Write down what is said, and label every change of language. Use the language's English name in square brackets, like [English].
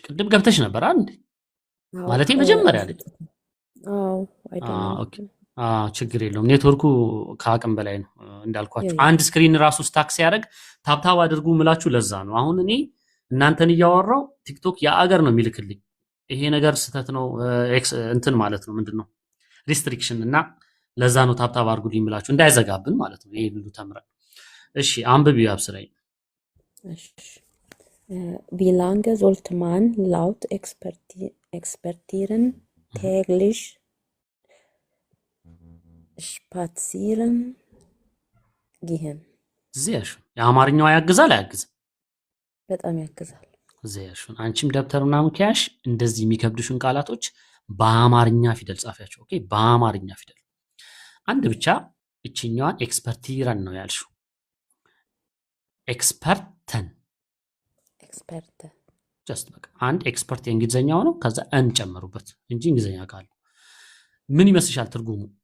[Amharic] ቅድም ገብተሽ ነበር አንዴ ማለቴ መጀመሪያ ላይ ኦኬ ችግር የለውም። ኔትወርኩ ከአቅም በላይ ነው እንዳልኳችሁ። አንድ ስክሪን ራሱ ስታክ ሲያደርግ ታብታብ አድርጉ ምላችሁ ለዛ ነው። አሁን እኔ እናንተን እያወራው ቲክቶክ የአገር ነው የሚልክልኝ። ይሄ ነገር ስተት ነው እንትን ማለት ነው ምንድነው ሪስትሪክሽን እና ለዛ ነው ታብታብ አድርጉልኝ ምላችሁ እንዳይዘጋብን ማለት ነው። ይሄ ሁሉ ተምረን እሺ አንብቢው ያብስራይ። [German] እሺ wie lange sollte man laut expertieren täglich spazieren gehen? sehr schön [Amharic] የአማርኛው ያግዛል አያግዝም? በጣም ያግዛል። [German] sehr schön [Amharic] አንቺም ደብተሩና ሙኪያሽ እንደዚህ የሚከብዱሽን ቃላቶች በአማርኛ ፊደል ጻፊያቸው። ኦኬ በአማርኛ ፊደል አንድ ብቻ እቺኛዋን ኤክስፐርቲረን ነው ያልሽው። ኤክስፐርተን ጀስት በቃ አንድ ኤክስፐርት የእንግሊዘኛው ነው ከዛ እን ጨምሩበት እንጂ እንግሊዘኛ ቃል ምን ይመስልሻል ትርጉሙ?